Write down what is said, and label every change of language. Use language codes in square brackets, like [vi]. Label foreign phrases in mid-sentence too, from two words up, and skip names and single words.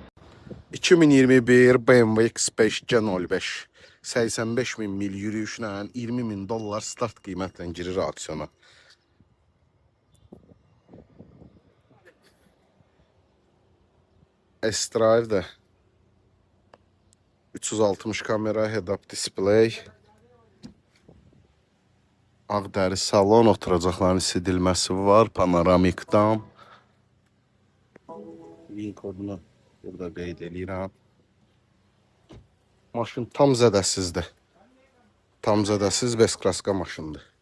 [az] 2021 BMW X5 G05 85.000 mil yürüyüşlə $20.000 start qiymətlə girir aksiyona. S-Drive də 360 kamera, [en] head-up display, [az] ağ dəri salon, oturacaqların isidilməsi var, panoramik dam. Link kodunu burada qeyd edirəm. Maşın tam zədəsizdir. Tam zədəsiz Veskraska maşındır.